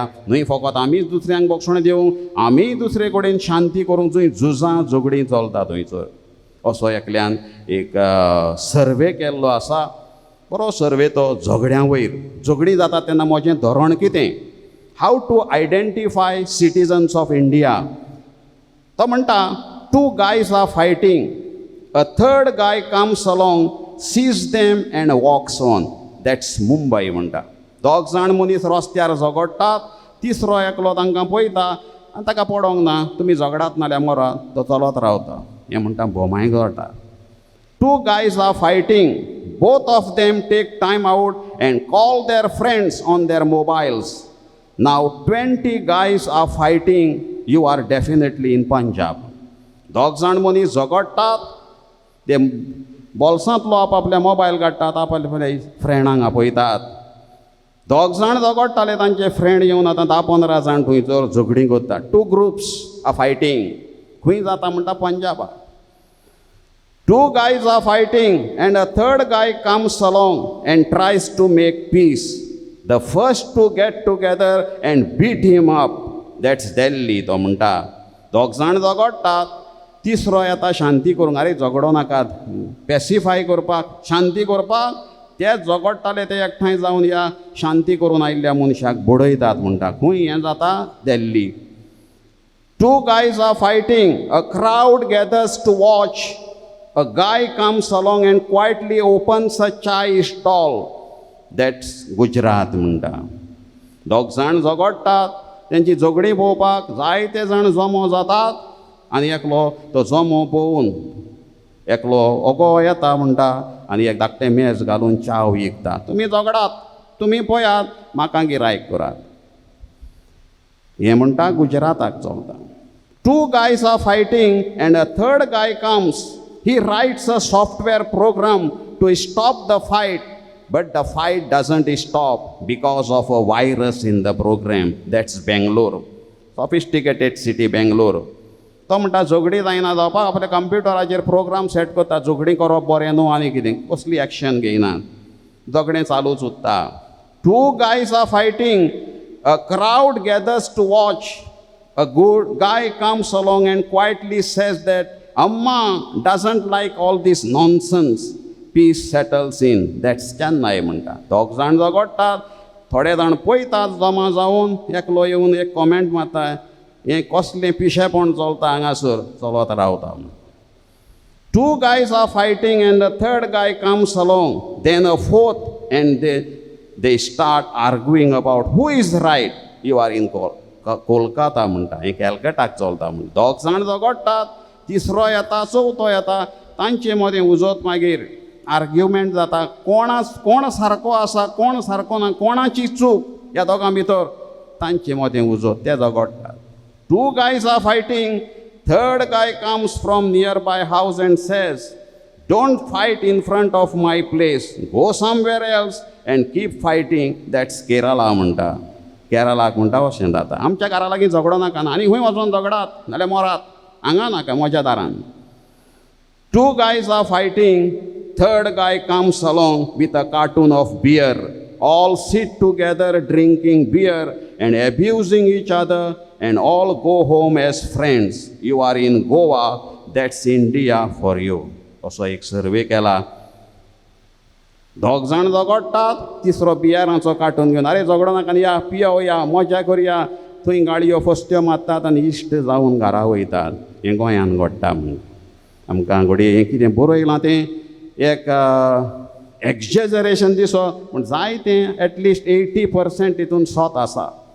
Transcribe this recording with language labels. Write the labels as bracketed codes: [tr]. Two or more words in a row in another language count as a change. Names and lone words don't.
[kok] न्हय फकत आमीच दुसऱ्यांक बोगसोणें दिवंक, आमीय दुसरे कडेन शांती करूंक, जंय झुजां झगडीं चलता थंयसर. असो एकल्यान एक सर्वे केल्लो आसा. बरो सर्वे तो झगड्यां वयर. झगडीं जाता तेन्ना म्हजें धोरण कितें? [en] How to identify citizens of India. [kok] तो म्हणटा, [en] 2 guys are fighting, a third guy comes along, sees them and walks on. [kok] That's मुंबई म्हणटा. 2 जाण मनीस रस्त्यार झगडटात, तिसरो एकलो तांकां पळयता आनी ताका पडोंक ना, तुमी झगडात नाल्यार मरात, तो चलत रावता. हें म्हणटा बोमाय घोटा. [en] Two guys are fighting. Both of them take time out and call their friends on their mobiles. Now 20 guys are fighting. You are definitely in Punjab. [kok] दोग जाण मनीस झगडटात, ते बोल्सांतलो आपल्या मोबायल काडटात, आपल्या फ्रेंडांक आपयतात. दोग जाण झगडटाले, तांचे फ्रेंड येवन आतां 10-15 जाण थंयसर झगडीं करतात. [en] Two groups are fighting. [kok] खंय जाता म्हणटा पंजाबाक. [en] Two guys are fighting and a third guy comes along and tries to make peace. The first to get together and beat him up. That's Delhi, [kok] तो म्हणटा. दोग जाण झगडटात, तिसरो येता शांती करूंक. अरे झगडो नाकात, पॅसिफाय करपाक, शांती करपाक. ते झगडटाले ते एकठांय जावन ह्या शांती करून आयिल्ल्या मनशाक बडयतात म्हणटा. खंय हें जाता? दिल्ली. [en] Two guys are fighting. A crowd gathers to watch. A guy comes along and quietly opens a chai stall. [kok] That's Gujarat म्हणटा. दोग जाण झगडटात, तेंची झगडीं पळोवपाक जायते जाण जमो जातात आनी एकलो तो जमो पळोवन एकलो ओगो येता म्हणटा आनी एक धाकटें मेज घालून चाव विकता. तुमी झगडात, तुमी पळयात, म्हाका गिरायक करात. हें म्हणटा गुजराताक चलता. [en] Two guys are fighting and a third guy comes. He writes a software program to stop the fight, but the fight doesn't stop because of a virus in the program. That's Bangalore. Sophisticated city, Bangalore. [kok] तो म्हणटा झगडी जायना जावपाक आपल्या कंप्युटराचेर प्रोग्राम सेट करता. झगडी करप बरें न्हू आनी कितें, कसली एक्शन घेयनात, झगडें चालूच उरता. [en] Two guys are fighting. A crowd gathers to watch. A good guy comes along and quietly says that Amma doesn't like all this nonsense. Peace settles in. That's Chennai म्हणटा. [kok] दोग जाण झगडटात, थोडे जाण पळयतात जमा जावन, एकलो येवन एक कॉमेंट मारता, हें कसलें पिशेपण चलता हांगासर, चलत रावता. [en] Two guys are fighting and the third guy comes along. Then a fourth and they start arguing about who is right. You are in कोलकाता म्हणटा. [kok] हें कॅलकटाक चलता म्हणटा. दोग जाण झगडटात, तिसरो येता, चवथो येता, तांचे मदें उजत मागीर आर्ग्युमेंट जाता. कोण सारको आसा, कोण सारको ना, कोणाची चूक ह्या दोगां भितर, तांचे मदें उजत, ते झगडटात. [en] Two guys are fighting. Third guy comes from nearby house and says, don't fight in front of my place. Go somewhere else and keep fighting. [kok] That's Kerala म्हणटा. केरळाक म्हणटा अशें जाता. आमच्या घरा लागीं झगडो नाका आनी खंय वचून झगडात नाल्यार मरात, हांगा नाका म्हज्या दारान. [en] Two guys are fighting. Third guy comes along with a carton of beer. All sit together drinking beer and abusing each other and all go home as friends. You are in Goa. That's India for you. [kok] असो एक सर्वे केला. दोग जाण झगडटात, तिसरो बियराचो कार्टून घेवन, अरे झगडो नाका, या पियोया, मजा करुया. थंय गाडयो फस्त्यो मारतात आनी इश्ट जावन घरा वयतात. हें गोंयान घडटा म्हणून आमकां घडये हें कितें बरयलां तें एक एक्झेजरेशन दिसो, पूण जायतें एटलिस्ट 80% हितून सोत आसा.